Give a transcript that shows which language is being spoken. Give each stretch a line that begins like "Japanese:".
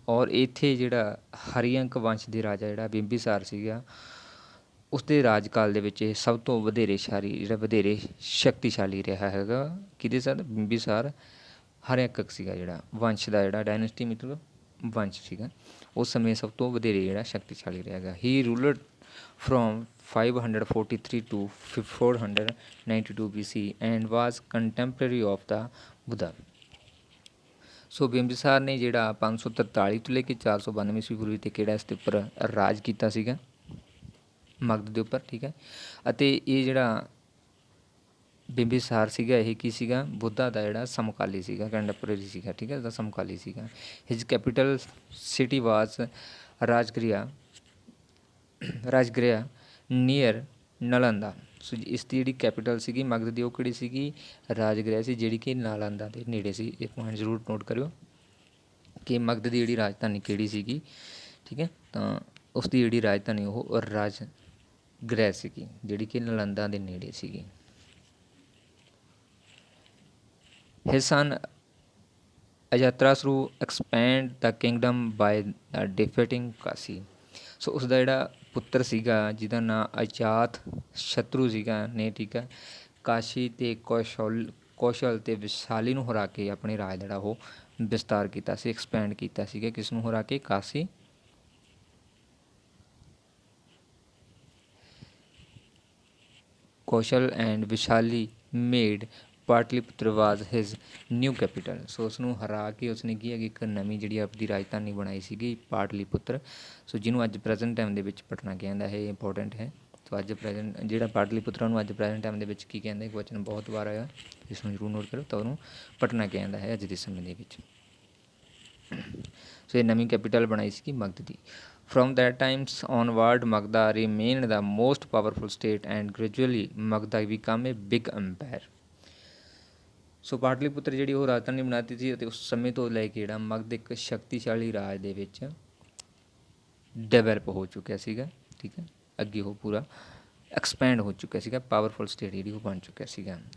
Punjabi: ਔਰ ਇੱਥੇ ਜਿਹੜਾ ਹਰੀਅੰਕ ਵੰਸ਼ ਦੇ ਰਾਜਾ ਜਿਹੜਾ ਬਿੰਬੀਸਾਰ ਸੀਗਾ, ਉਸ ਦੇ ਰਾਜਕਾਲ ਦੇ ਵਿੱਚ ਇਹ ਸਭ ਤੋਂ ਵਧੇਰੇ ਵਧੇਰੇ ਸ਼ਕਤੀਸ਼ਾਲੀ ਰਿਹਾ ਹੈਗਾ। ਕਿਹਦੇ ਸਾਥ? ਬਿੰਬੀਸਾਰ ਹਰਿਅੰਕ ਸੀਗਾ ਜਿਹੜਾ ਵੰਸ਼ ਦਾ ਜਿਹੜਾ ਡਾਇਨੈਸਟੀ ਮਤਲਬ ਵੰਸ਼ ਸੀਗਾ, ਉਸ ਸਮੇਂ ਸਭ ਤੋਂ ਵਧੇਰੇ ਜਿਹੜਾ ਸ਼ਕਤੀਸ਼ਾਲੀ ਰਿਹਾ ਹੈਗਾ।
English: He ruled from 543 to 492 BC and was contemporary of the Buddha।
Punjabi: ਸੋ ਬਿੰਬੀਸਾਰ ਨੇ ਜਿਹੜਾ 543 ਤੋਂ ਲੈ ਕੇ 492 ਈਸਵੀ ਪੂਰਵ ਤੇ ਕਿਹੜਾ ਇਸ ਦੇ ਉੱਪਰ ਰਾਜ ਕੀਤਾ ਸੀਗਾ, ਮਗਧ ਦੇ ਉੱਪਰ, ਠੀਕ ਹੈ। ਅਤੇ ਇਹ ਜਿਹੜਾ ਬਿੰਬਿਸਾਰ ਸੀਗਾ ਇਹ ਕੀ ਸੀਗਾ, ਬੁੱਧਾ ਦਾ ਜਿਹੜਾ ਸਮਕਾਲੀ ਸੀਗਾ, ਕੰਟੈਂਪਰੇਰੀ ਸੀਗਾ, ਠੀਕ ਹੈ, ਦਾ ਸਮਕਾਲੀ ਸੀਗਾ।
English: His capital city was Rajagriha, Rajagriha near Nalanda.
Punjabi: ਸੋ ਇਸ ਦੀ ਜਿਹੜੀ ਕੈਪੀਟਲ ਸੀਗੀ ਮਗਧ ਦੀ ਉਹ ਕਿਹੜੀ ਸੀਗੀ, ਰਾਜਗ੍ਰਿਹਾ ਸੀ, ਜਿਹੜੀ ਕਿ ਨਾਲੰਦਾ ਦੇ ਨੇੜੇ ਸੀ। ਇਹ ਪੁਆਇੰਟ ਜ਼ਰੂਰ ਨੋਟ ਕਰਿਓ ਕਿ ਮਗਧ ਦੀ ਜਿਹੜੀ ਰਾਜਧਾਨੀ ਕਿਹੜੀ ਸੀਗੀ, ਠੀਕ ਹੈ। ਤਾਂ ਉਸ ਦੀ ਜਿਹੜੀ ਰਾਜਧਾਨੀ ਉਹ ਰਾਜਗ੍ਰਿਹਾ ਸੀਗੀ, ਜਿਹੜੀ ਕਿ ਨਾਲੰਦਾ ਦੇ ਨੇੜੇ ਸੀਗੀ।
English: His son Ajatasattu expand the kingdom by defeating Kasi।
Punjabi: ਸੋ ਉਸਦਾ ਜਿਹੜਾ ਪੁੱਤਰ ਸੀਗਾ ਜਿਹਦਾ ਨਾਂ ਅਜਾਤ ਸ਼ਤਰੂ ਸੀਗਾ ਨੇ, ਠੀਕ ਹੈ, ਕਾਸ਼ੀ ਅਤੇ ਕੌਸ਼ਲ ਅਤੇ ਵਿਸ਼ਾਲੀ ਨੂੰ ਹਰਾ ਕੇ ਆਪਣੇ ਰਾਜ ਜਿਹੜਾ ਉਹ ਵਿਸਤਾਰ ਕੀਤਾ ਸੀ, ਐਕਸਪੈਂਡ ਕੀਤਾ ਸੀਗਾ। ਕਿਸ ਨੂੰ ਹਰਾ ਕੇ,
English: Kashi Kosala and Vaishali made Pataliputra was his new capital.
Punjabi: ਸੋ ਉਸ ਨੂੰ ਹਰਾ ਕੇ ਉਸਨੇ ਕੀ ਹੈਗੀ ਇੱਕ ਨਵੀਂ ਜਿਹੜੀ ਆਪਣੀ ਰਾਜਧਾਨੀ ਬਣਾਈ ਸੀਗੀ ਪਾਟਲੀਪੁੱਤਰ। ਸੋ ਜਿਹਨੂੰ ਅੱਜ ਪ੍ਰੈਜ਼ੈਂਟ ਟਾਈਮ ਦੇ ਵਿੱਚ ਪਟਨਾ ਕਹਿੰਦਾ ਹੈ, ਇਹ ਇੰਪੋਰਟੈਂਟ ਹੈ। ਸੋ ਅੱਜ ਪ੍ਰੈਜ਼ੈਂਟ ਜਿਹੜਾ ਪਾਟਲੀਪੁੱਤਰ ਉਹਨੂੰ ਅੱਜ ਪ੍ਰੈਜ਼ੈਂਟ ਟਾਈਮ ਦੇ ਵਿੱਚ ਕੀ ਕਹਿੰਦੇ, ਕੁਐਸਚਨ ਬਹੁਤ ਵਾਰ ਆਇਆ, ਇਸ ਨੂੰ ਜ਼ਰੂਰ ਨੋਟ ਕਰੋ। ਤਾਂ ਉਹਨੂੰ ਪਟਨਾ ਕਹਿੰਦਾ ਹੈ ਅੱਜ ਦੇ ਸਮੇਂ ਦੇ ਵਿੱਚ। ਸੋ ਇਹ ਨਵੀਂ ਕੈਪੀਟਲ ਬਣਾਈ ਸੀਗੀ ਮਗਧ ਦੀ।
English: From that times onward, Magadha remained the most powerful state and gradually Magadha became a big empire।
Punjabi: ਸੋ ਪਾਟਲੀਪੁੱਤਰ ਜਿਹੜੀ ਉਹ ਰਾਜਧਾਨੀ ਬਣਾਤੀ ਸੀ ਅਤੇ ਉਸ ਸਮੇਂ ਤੋਂ ਲੈ ਕੇ ਜਿਹੜਾ ਮਗਧ ਇੱਕ ਸ਼ਕਤੀਸ਼ਾਲੀ ਰਾਜ ਦੇ ਵਿੱਚ ਡਿਵੈਲਪ ਹੋ ਚੁੱਕਿਆ ਸੀਗਾ, ਠੀਕ ਹੈ। ਅੱਗੇ ਉਹ ਪੂਰਾ ਐਕਸਪੈਂਡ ਹੋ ਚੁੱਕਿਆ ਸੀਗਾ, ਪਾਵਰਫੁਲ ਸਟੇਟ ਜਿਹੜੀ ਉਹ ਬਣ ਚੁੱਕਿਆ ਸੀਗਾ।